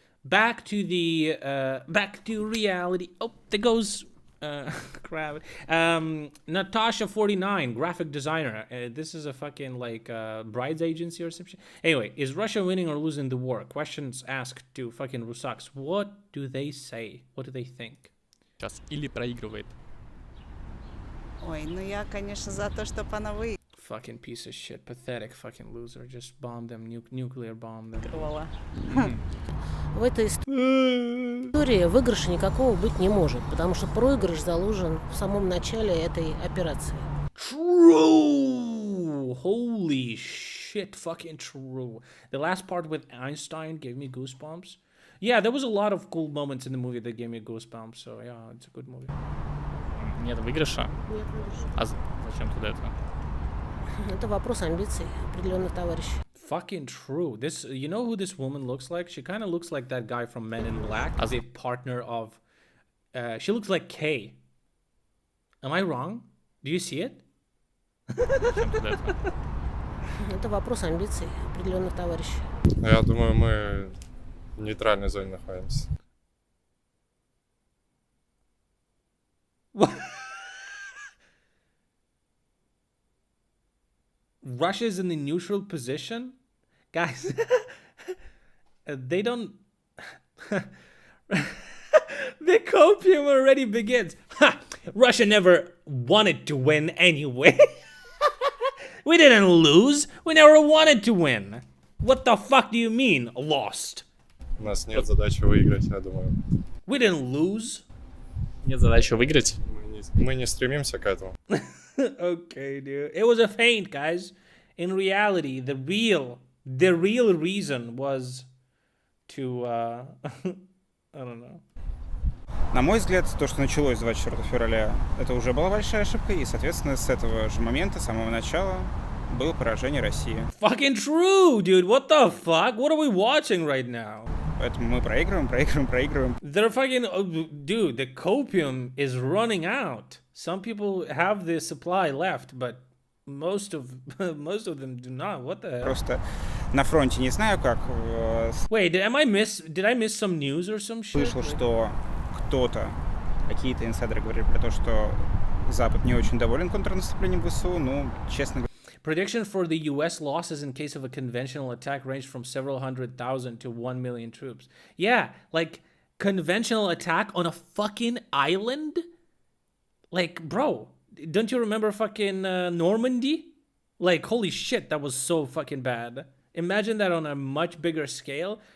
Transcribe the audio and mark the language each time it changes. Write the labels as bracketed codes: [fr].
[en] Back to reality. Oh, there goes crap. Natasha 49, graphic designer. This is a fucking like brides agency or some shit. Anyway, is Russia winning or losing the war? Questions asked to fucking Rusaks. What do they say? What do they think? [ru] Сейчас или проигрывает. Ой, ну я, конечно, за то, чтобы она выиграла. [en] Fucking piece of shit, pathetic fucking loser. Just bomb them, nuclear bomb them. [ru] В этой истории выигрыша никакого быть не может, потому что проигрыш заложен в самом начале этой операции. [en] True! Holy shit, fucking true. The last part with Einstein gave me goosebumps. Yeah, there was a lot of cool moments in the movie that gave me goosebumps, so yeah, it's a good movie. [ru] Нет выигрыша? Нет выигрыша. А зачем туда это? Это вопрос амбиций определенных товарищей. [en] Fucking true. This, you know who this woman looks like? She kind of looks like that guy from Men in Black, as a partner of. She looks like Kay. Am I wrong? Do you see it? [ru] Зачем туда это? Это вопрос амбиций определенных товарищей. Я думаю, мы в нейтральной зоне находимся. [en] Russia's in the neutral position? Guys, they don't... The copium already begins. Ha! Russia never wanted to win anyway. We didn't lose. We never wanted to win. What the fuck do you mean, lost? [ru] У нас нет задачи выиграть, я думаю. [en] We didn't lose. [ru] Нет задачи выиграть. Мы не стремимся к этому. [en] Okay, dude. It was a feint, guys. In reality, the real reason was to, I don't know. [ru] На мой взгляд, то, что началось 24 февраля, это уже была большая ошибка, и, соответственно, с этого же момента, с самого начала, было поражение России. [en] Fucking true, dude. What the fuck? What are we watching right now? [ru] Поэтому мы проигрываем. [en] They're fucking... dude, the copium is running out. Some people have the supply left, but most of them do not. What the hell? [ru] Просто на фронте не знаю как. [en] Wait, did I miss some news or some shit? [ru] Слышал, что кто-то Какие-то инсайдеры говорили про то, что Запад не очень доволен контрнаступлением ВСУ, ну, честно говоря. [en] Prediction for the U.S. losses in case of a conventional attack ranged from several 100,000 to 1 million troops. Yeah, like, conventional attack on a fucking island? Like, bro, don't you remember fucking Normandy? Like, holy shit, that was so fucking bad. Imagine that on a much bigger scale.